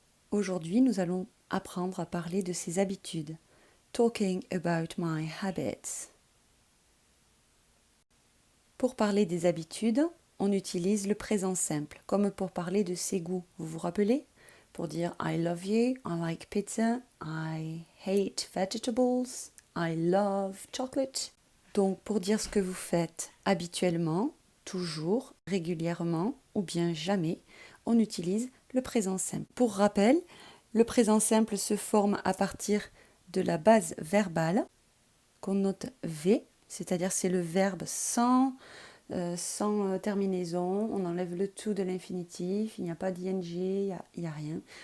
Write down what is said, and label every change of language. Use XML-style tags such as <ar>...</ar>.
<fr>Aujourd'hui, nous allons apprendre à parler de ses habitudes.</fr> <en>Talking about my habits.</en> <fr>Pour parler des habitudes, on utilise le présent simple, comme pour parler de ses goûts. Vous vous rappelez? Pour dire</fr> <en>I love you, I like pizza, I hate vegetables, I love chocolate.</en> <fr>Donc, pour dire ce que vous faites habituellement, toujours, régulièrement ou bien jamais, on utilise le présent simple. Pour rappel, le présent simple se forme à partir de la base verbale qu'on note V, c'est-à-dire c'est le verbe sans terminaison, on enlève le to de l'infinitif, il n'y a pas d'ing, il n'y a rien.</fr>